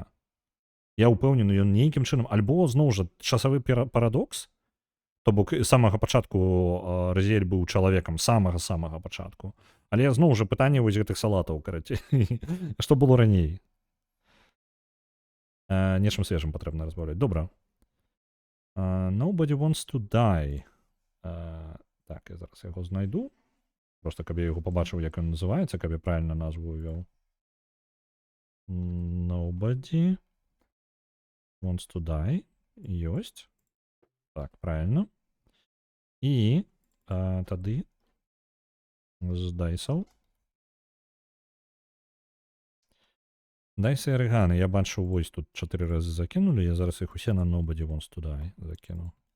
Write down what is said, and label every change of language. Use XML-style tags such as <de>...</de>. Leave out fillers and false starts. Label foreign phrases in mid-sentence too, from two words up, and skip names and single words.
<be>Я ўпэўнены, ён нейкім чынам, альбо, зноў жа, часавы парадокс, то бок з самага пачатку Разіэль быў чалавекам, самага пачатку. Але зноў жа пытанне вось гэтых салатаў, карацей. Што было раней? Нечым свежым патрэбна разбаўляць. Добра.</be> <en>Nobody wants to die.</en> <be>Так, я зараз яго знайду. Просто, каб я яго пабачыў, як ён называецца, каб я правільна назву увёў.</be> <en>Nobody wants to die.</en> <be>Ёсць. Так, правильно. І тады з дайсаў. Дайсы і арыганы. Я бачу, вось тут 4 разы закінулі. Я зараз іх усе на Nobody wants to die закіну.</be>